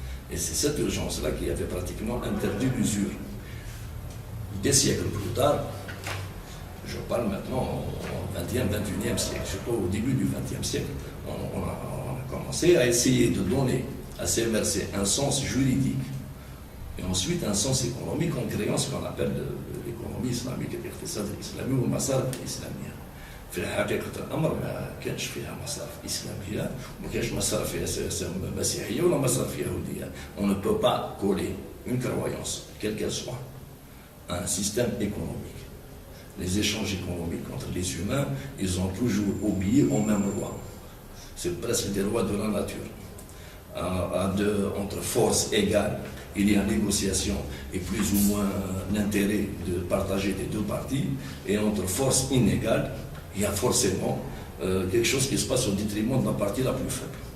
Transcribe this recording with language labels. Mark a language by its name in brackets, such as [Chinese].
[French] Et c'est cette urgence-là qui avait pratiquement interdit l'usure. Des siècles plus tard, je parle maintenant au XXe, XXIe siècle, je sais pas, au début du XXe siècle, on a commencé à essayer de donner à ces versets un sens juridique et ensuite un sens économique en créant ce qu'on appelle l'économie islamique et [Arabic] l'aقتصاد الإسلامي والمصارف الإسلامية. في حقيقة الأمر ما كانش فيها مصارف إسلامية وما كانش مصارف مسيحية ولا مصارف يهودية. [French] On ne peut pas coller une croyance, quelle qu'elle soit, à un système économique. Les échanges économiques entre les humains, ils ont toujours obéi aux mêmes lois. C'est presque des lois de la nature. Entre forces égales, il y a négociation et plus ou moins l'intérêt de partager des deux parties, et entre forces inégales, il y a forcément quelque chose qui se passe au détriment de la partie la plus faible.